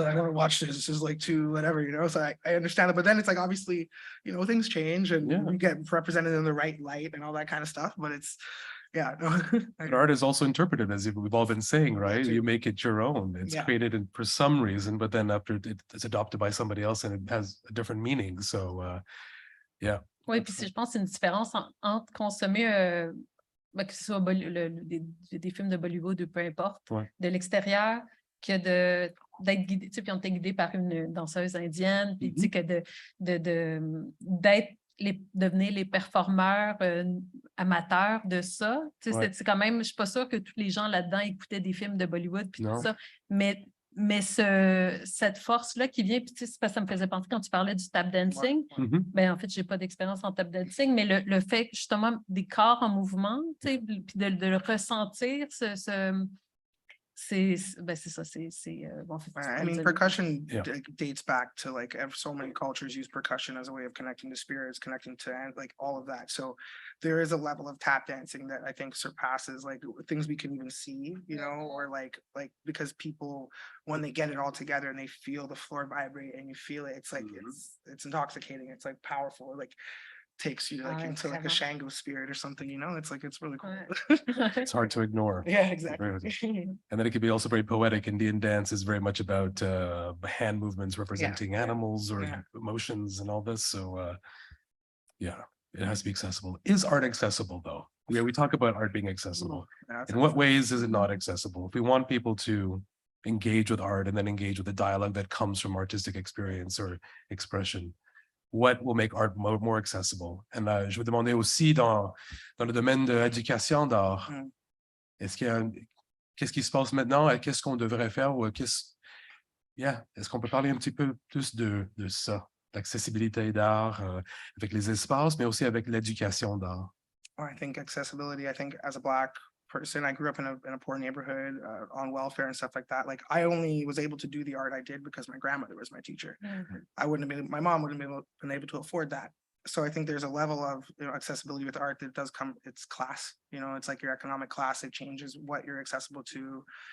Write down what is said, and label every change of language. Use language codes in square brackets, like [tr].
[en] I don't want to watch this. This is like too whatever, you know. So I understand it, but then it's like obviously, you know, things change and Yeah. you get represented in the right light and all that kind of stuff. But it's yeah, no. But art is also interpreted, as we've all been saying, right? too. You make it your own. It's Yeah. created for some reason, but then after it's adopted by somebody else and it has a different meaning. So, yeah. [fr] Oui, puis je pense que c'est une différence entre consommer, que ce soit des films de Bollywood ou peu importe, Ouais. de l'extérieur, que d'être guidé, tu sais, puis on était guidé par une danseuse indienne, puis tu sais, que devenir les performeurs amateurs de ça. Tu sais, Ouais. c'est quand même, je suis pas sûre que tous les gens là-dedans écoutaient des films de Bollywood, puis Non. tout ça, mais cette force-là qui vient, puis tu sais, c'est parce que ça me faisait penser quand tu parlais du tap dancing. Mhm. Ben, en fait, je n'ai pas d'expérience en tap dancing, mais le fait justement des corps en mouvement, tu sais, puis de le ressentir, c'est ça. Bon, en fait, tu [en] I [fr] peux le [en] mean, [fr] dire. [en] percussion Yeah. dates back to like so many cultures use percussion as a way of connecting to spirits, connecting to like all of that. So there is a level of tap dancing that I think surpasses like things we can even see, you know, or like because people when they get it all together and they feel the floor vibrate and you feel it, it's like it's intoxicating. It's like powerful. Like takes you like into like a Shango spirit or something, you know. It's like it's really cool. It's hard to ignore. Yeah, exactly. And then it could be also very poetic. Indian dance is very much about hand movements representing animals or emotions and all this. So yeah, it has to be accessible. Is art accessible though? Yeah, we talk about art being accessible. In what ways is it not accessible? If we want people to engage with art and then engage with the dialogue that comes from artistic experience or expression, what will make art more accessible? [fr] And je vous demandais aussi dans le domaine de l'éducation d'art, est-ce qu'est-ce qui se passe maintenant et qu'est-ce qu'on devrait faire ou est-ce qu'on peut parler un petit peu plus de ça, l'accessibilité d'art avec les espaces, mais aussi avec l'éducation d'art? [en] I think accessibility, I think as a Black person, I grew up in a poor neighborhood on welfare and stuff like that. Like I only was able to do the art I did because my grandmother was my teacher. I wouldn't have been, my mom wouldn't have been able to afford that. So I think there's a level of accessibility with art that does come, it's class, you know, it's like your economic class, it changes what you're accessible to.